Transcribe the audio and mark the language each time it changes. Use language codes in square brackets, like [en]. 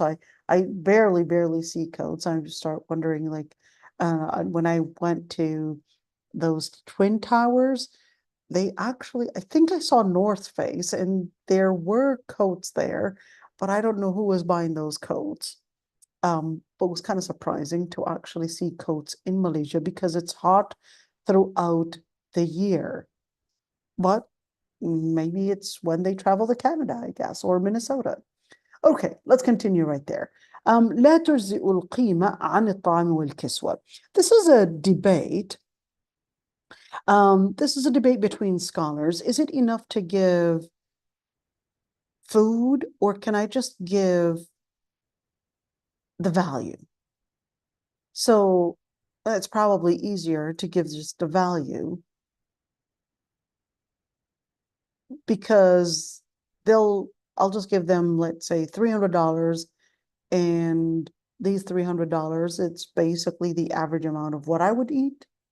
[en] I barely see coats. I just start wondering, like, when I went to those Twin Towers, they actually, I think I saw North Face and there were coats there, but I don't know who was buying those coats. But it was kind of surprising to actually see coats in Malaysia because it's hot throughout the year. But maybe it's when they travel to Canada, I guess, or Minnesota. Okay, let's continue right there. [ar] لا تجزئ القيمة عن الطعام والكسوة. [en] This is a debate. This is a debate between scholars. Is it enough to give food, or can I just give the value? So it's probably easier to give just the value because I'll just give them, let's say, $300, and these $300, it's basically the average amount of what I would eat.